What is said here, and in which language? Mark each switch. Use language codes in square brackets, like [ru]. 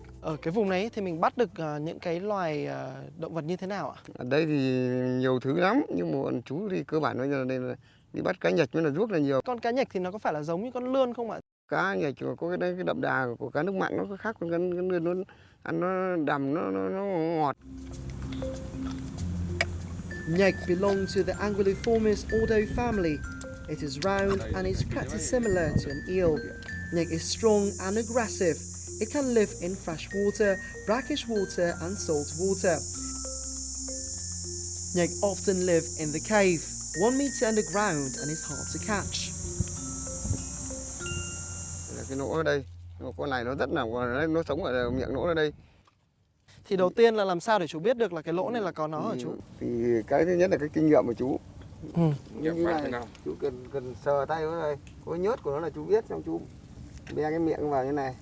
[vi] Ở cái vùng này thì mình bắt được những cái loài động vật như thế nào ạ? Ở đây thì nhiều thứ lắm, nhưng mà bọn chú thì cơ bản nói là đây là đi bắt cá nhạch với là ruốc là nhiều. Con cá nhạch thì nó có phải là giống như con lươn không ạ? Cá nhạch có cái đậm đà của cá nước mặn nó khác con cá lươn, nó ăn nó đầm, nó ngọt. [en] Nyek belong to the Anguilliformis ordo family. It is round and is pretty similar to an eel. Nyek is strong and aggressive. It can live in fresh water, brackish water and salt water. Nyek often live in the cave, 1 meter underground, and is hard to catch. [vi] Cái nỗ ở đây, con này nó rất là, nó sống ở miệng nỗ ở đây. Thì đầu tiên là làm sao để chú biết được là cái lỗ này là có nó hả chú? Thì cái thứ nhất là cái kinh nghiệm của chú. Như này, chú cần sờ tay vào đây, có nhớt của nó là chú biết, xong chú bè cái miệng vào như này.